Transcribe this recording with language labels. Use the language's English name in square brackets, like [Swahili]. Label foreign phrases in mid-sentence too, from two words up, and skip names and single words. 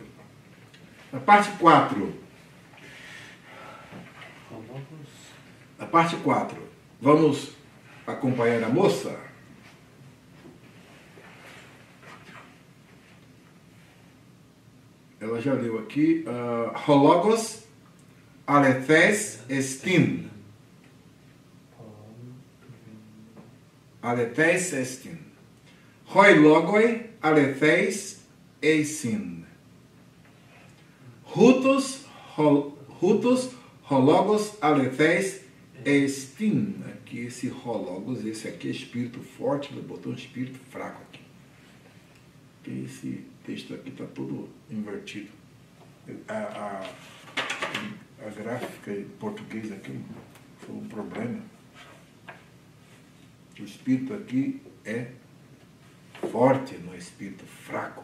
[Portuguese] Na parte 4. Na parte 4. Vamos acompanhar a moça? Ela já leu aqui. [Greek] Ὁ λόγος ἀληθής ἐστιν. ἀληθής ἐστιν. Οἱ λόγοι ἀληθεῖς εἰσιν. Οὗτος ὁ λόγος ἀληθής ἐστιν. [Portuguese] Aqui esse hologos, esse aqui é espírito forte, ele botou um espírito fraco aqui. Porque esse texto aqui está todo invertido. A gráfica em português aqui foi um problema. O espírito aqui é forte, não é espírito fraco.